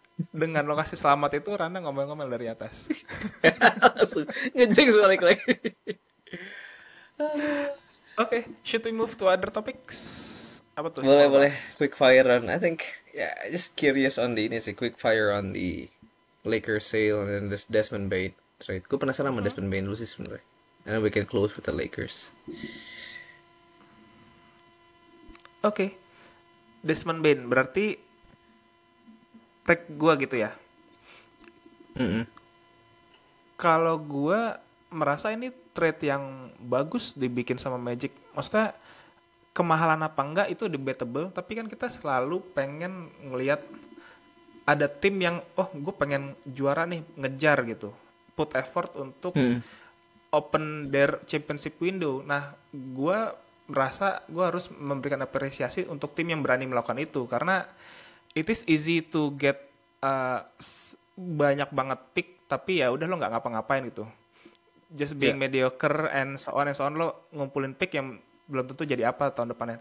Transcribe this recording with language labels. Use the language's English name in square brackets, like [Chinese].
[Indonesian] Dengan lokasi selamat itu Rana ngomel-ngomel dari atas. Langsung ngejek balik lagi. [English] Oke, should we move to other topics? [Indonesian] Apa tuh yang Boleh mau boleh bahas? [English] quick fire on. I think ya just curious on the [Indonesian] ini sih, [English] quick fire on the Lakers sale and this Desmond Bain trade. [Indonesian] Gue penasaran sama Desmond Bain dulu sih sebenarnya. [English] And then we can close with the Lakers. [Indonesian] Oke, Desmond Bain berarti tag gua gitu ya. Mm-mm. Kalau gua merasa ini trade yang bagus dibikin sama Magic. Maksudnya kemahalan apa enggak itu debatable, tapi kan kita selalu pengen ngelihat ada tim yang gue pengen juara nih, ngejar gitu. [English] Put effort [Indonesian] untuk Mm-mm. [English] open their championship window. [Indonesian] Nah, gue merasa gue harus memberikan apresiasi untuk tim yang berani melakukan itu karena [English] it is easy to get [Indonesian] banyak banget pick tapi ya udah lo nggak ngapa-ngapain gitu. [English] Just [Indonesian] Ya. [English] being mediocre and so on [Indonesian] lo ngumpulin pick yang belum tentu jadi apa tahun depannya.